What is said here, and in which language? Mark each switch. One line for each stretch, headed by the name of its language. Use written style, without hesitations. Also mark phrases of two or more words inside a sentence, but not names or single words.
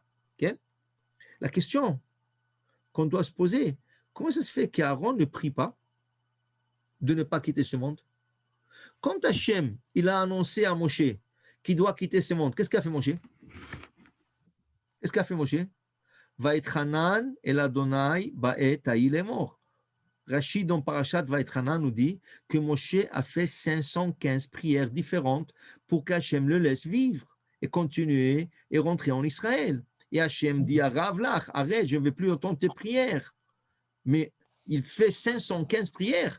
French: La question qu'on doit se poser, comment ça se fait qu'Aaron ne prie pas de ne pas quitter ce monde? Quand Hachem, il a annoncé à Moshe qu'il doit quitter ce monde, qu'est-ce qu'a fait Moshe? Qu'est-ce qu'a fait Moshe?
Hebrew: ואתחנן אל אדני בעת ההיא לאמר.
French: Rashi dans Parashat Vaetchanan nous dit que Moshe a fait 515 prières différentes pour qu'Hachem le laisse vivre et continuer et rentrer en Israël. Et Hachem dit à
Hebrew: רב לך,
French: arrête, je ne vais plus entendre tes prières. Mais il fait 515 prières.